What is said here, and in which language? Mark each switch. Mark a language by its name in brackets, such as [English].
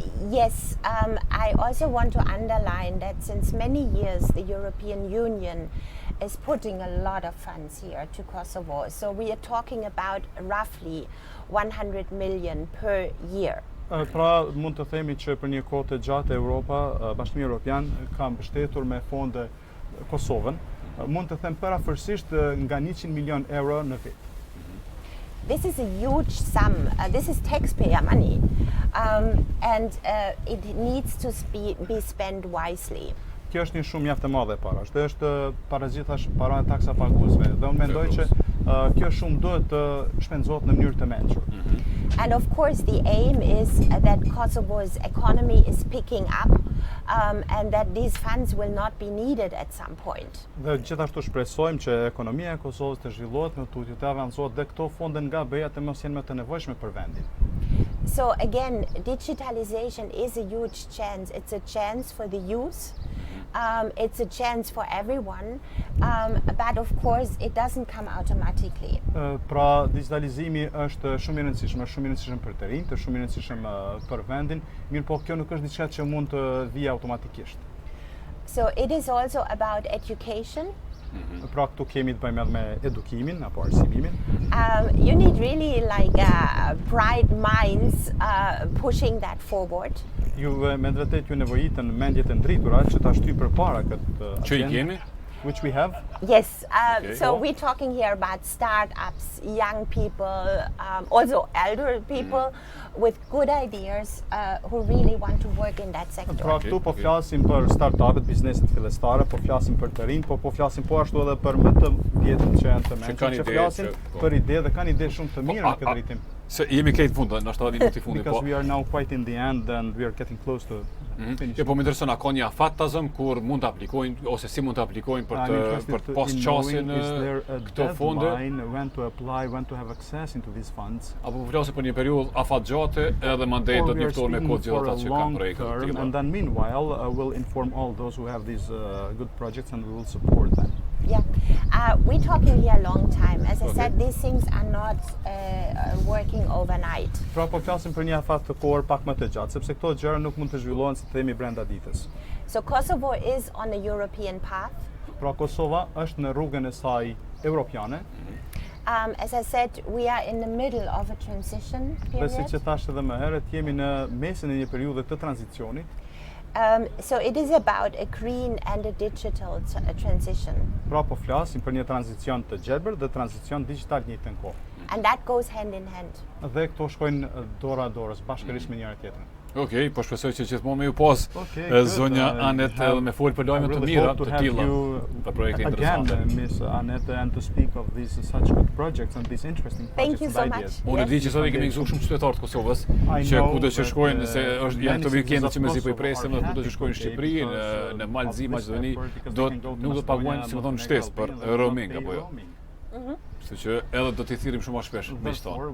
[English] Yes, I also want to underline that since many years the European Union is putting a lot of funds here to Kosovo. So we are talking about roughly 100 million per year. [Albanian] Pra mund të themi që për një kohë të gjatë Europa, Bashkimi Evropian ka mbështetur me fonde Kosovën. Mund të them parafërsisht nga 100 milion euro në vit. [English] This is a huge sum. This is taxpayer money, and it needs to be spent wisely. [Albanian] Kjo është një shumë mjaft e madhe parash. Dhe është parazitash para taksa paguesve. Dhe unë mendoj që kjo shumë duhet të shpenzohet në mënyrë të mençur. [English] And of course the aim is that Kosovo's economy is picking up and that these funds will not be needed at some point. [Albanian] Dhe gjithashtu shpresojmë që ekonomia e Kosovës të zhvillohet me tutje të avancohet dhe këto fonde nga BE-ja të mos jenë më të nevojshme për vendin. [English] So again, digitalization is a huge chance. It's a chance for the youth. It's a chance for everyone, but of course it doesn't come automatically. [Albanian] Pra digitalizimi është shumë i rëndësishëm për të rinjtë, shumë i rëndësishëm për vendin, mirë po kjo nuk është diçka që mund të vijë automatikisht. [English] So it is also about education. [Albanian] Pra këtu kemi të bëjmë edhe me edukimin apo arsimimin. [English] You need really like bright minds pushing that forward. [Albanian] Ju me vërtet ju nevojitën mendjet e ndritura që ta shtyjë përpara këtë Që i kemi? [English] Which we have. Yes, so we're talking here about startups, young people, also elder people with good ideas who really want to work in that sector. [Albanian] Pra këtu po flasim për startupet, bizneset fillestare, po flasim për të rinj, po flasim po ashtu edhe për më të vjetët që janë të mençur, që flasin për ide dhe kanë ide shumë të mira në këtë drejtim. Se jemi këtë fund, ndoshta edhe minuti fundi, po. [English] Because we are now quite in the end and we are getting close to [Albanian] Jo, po më intereson a ka një afat të zëm kur mund të aplikojnë ose si mund të aplikojnë për të pas qasin këto fonde? [English] When to apply, when to have access into these funds. [Albanian] Apo po flasë për një periudhë afat gjate edhe mandej do të njoftohen me kohë gjithë ata që kanë projekte të tilla. [English] And then meanwhile we'll inform all those who have these good projects and we will support them. Yeah, we're talking here a long time. As I said, these things are not working overnight. [Albanian] Pra po flasim për një afat të kohë pak më të gjatë, sepse këto gjëra nuk mund të zhvillohen si themi brenda ditës. [English] So Kosovo is on a European path. [Albanian] Pra Kosova është në rrugën e saj europiane. [English] As I said, we are in the middle of a transition period. [Albanian] Dhe siç e thash edhe më herët, jemi në mesin e një periudhe të tranzicionit. [English] So it is about a green and a digital transition. [Albanian] Pra po flasim për një tranzicion të gjelbër dhe tranzicion digital në njëjtën kohë. [English] And that goes hand in hand. [Albanian] Dhe këto shkojnë dora dorës bashkërisht me njëra tjetrën. Okej, po shpresoj që gjithmonë me ju pas zonja Annette edhe me fol për lajme të mira të tilla për projekte interesante. [English] Again, Miss Annette, and to speak of these such good projects and these interesting projects. Thank you so much. [Albanian] Unë di që sot kemi gëzuar shumë qytetarë të Kosovës që kudo që shkojnë se janë këto vikende që mezi po i presim dhe kudo që shkojnë në Shqipëri, në Malzi, Maqedoni, nuk do të paguajnë si më thonë shtesë për roaming apo jo. Kështu që edhe do t'i thirrim shumë më shpesh me çfarë.